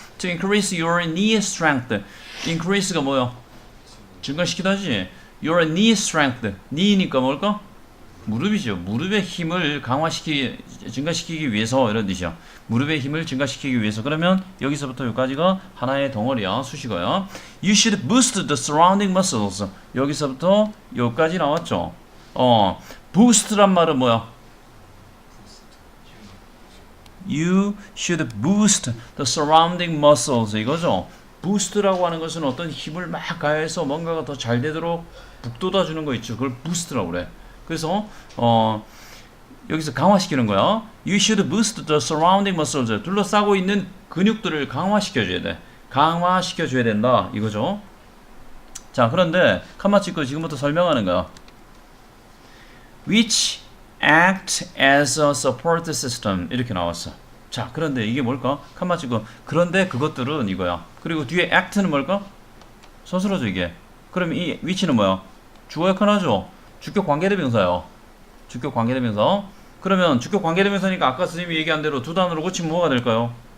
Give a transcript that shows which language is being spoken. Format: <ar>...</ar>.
<en>to increase your knee strength.</en> <ko>increase가 뭐야? 증가시키다 하지.</ko> <en>your knee strength.</en> <ko>knee니까 뭘까? 무릎이죠. 무릎의 힘을 증가시키기 위해서 이런 뜻이야. 무릎의 힘을 증가시키기 위해서. 그러면 여기서부터 여기까지가 하나의 덩어리야. 수식어야.</ko> <en>You should boost the surrounding muscles.</en> <ko>여기서부터 여기까지 나왔죠. boost란 말은 뭐야?</ko> <en>You should boost the surrounding muscles.</en> <ko>이거죠. boost라고 하는 것은 어떤 힘을 막 가해서 뭔가가 더 잘 되도록 북돋아 주는 거 있죠. 그걸 boost라고 그래. 그래서 여기서 강화시키는 거야.</ko> <en>You should boost the surrounding muscles.</en> <ko>둘러싸고 있는 근육들을 강화시켜줘야 돼. 강화시켜줘야 된다. 이거죠. 자, 그런데 칸마 찍고 지금부터 설명하는 거야.</ko> <en>Which act as a support system</en> <ko>이렇게 나왔어. 자, 그런데 이게 뭘까? 칸마 찍고 그런데 그것들은 이거야. 그리고 뒤에 act는 뭘까? 서술어죠 이게. 그럼 이 which는 뭐야? 주어 역할하죠. 주격 관계대명사요. 주격 관계대명사. 그러면 주격 관계대명사니까 아까 선생님이 얘기한 대로 두 단어로 고치면 뭐가 될까요?</ko>